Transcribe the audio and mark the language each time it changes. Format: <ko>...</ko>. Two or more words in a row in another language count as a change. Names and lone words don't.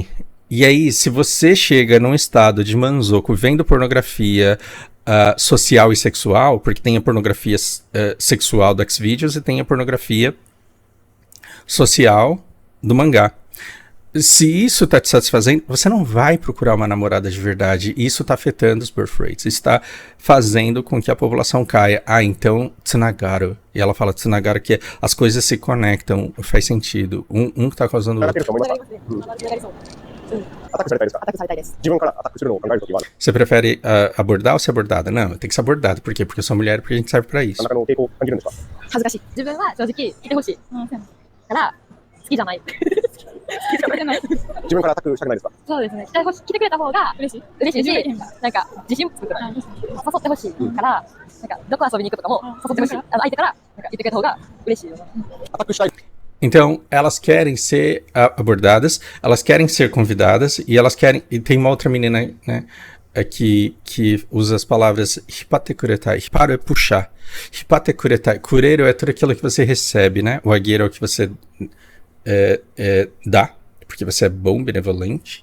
<pt>E aí, se você chega num estado de Manzoku vendo pornografia social e sexual, porque tem a pornografia sexual do Xvideos e tem a pornografia social do mangá. Se isso tá te satisfazendo, você não vai procurar uma namorada de verdade. Isso tá afetando os</pt> <en>birth rates.</en> <pt>Isso tá fazendo com que a população caia. Então, tsunagaru. E ela fala tsunagaru que as coisas se conectam. Faz sentido. Um que tá causando o outro. Você prefere abordar ou ser abordada? Não, tem que ser abordada. Por quê? Porque eu sou mulher e porque a gente serve pra isso.</pt> <ja>恥ずかしい。自分は正直いてほしい。から好きじゃない。好きじゃない。自分からアタックしたくないですか？そうですね。来てくれた方が嬉しいし、なんか自信作る。誘ってほしいから、なんかどこ遊びに行くとかも誘ってほしい。相手からなんか言ってくれた方が嬉しいよ。アタックしたい。</ja> <pt>Então, elas querem ser abordadas, elas querem ser convidadas e elas querem... E tem uma outra menina, né, que usa as palavras hipatekuretai. Hiparu é puxar. Hipatekuretai. Kureiro é tudo aquilo que você recebe, né? O agueiro é o que você dá, porque você é bom, benevolente.</pt>